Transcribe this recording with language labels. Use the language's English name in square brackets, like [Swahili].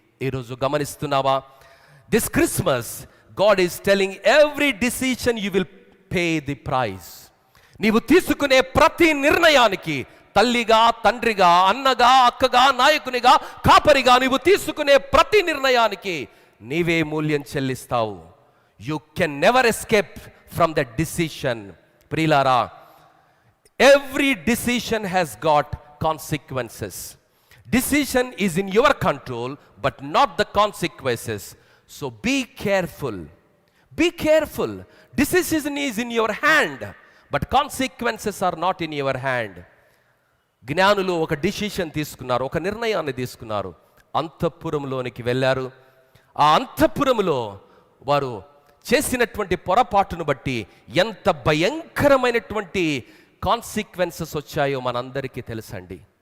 [Telugu] ఈరోజు గమనిస్తున్నావా? [English] This Christmas God is telling every decision you will pay the price. [Telugu] నీవు తీసుకునే ప్రతి నిర్ణయానికి, తల్లిగా, తండ్రిగా, అన్నగా, అక్కగా, నాయకునిగా, కాపరిగా నీవు తీసుకునే ప్రతి నిర్ణయానికి నీవే మూల్యం చెల్లిస్తావు. [English] You can never escape from that decision. [Telugu] ప్రియులారా, [English] every decision has got consequences. Decision is in your control but not the consequences. So be careful. Be careful. Decision is in your hand but consequences are not in your hand. [Telugu] జ్ఞానులు ఒక decision తీసుకున్నారు, ఒక నిర్ణయాన్ని తీసుకున్నారు. అంతఃపురంలోనికి వెళ్ళారు. ఆ అంతఃపురంలో వారు చేసినటువంటి పొరపాటును బట్టి ఎంత భయంకరమైనటువంటి కాన్సిక్వెన్సెస్ వచ్చాయో మనందరికీ తెలుసండి.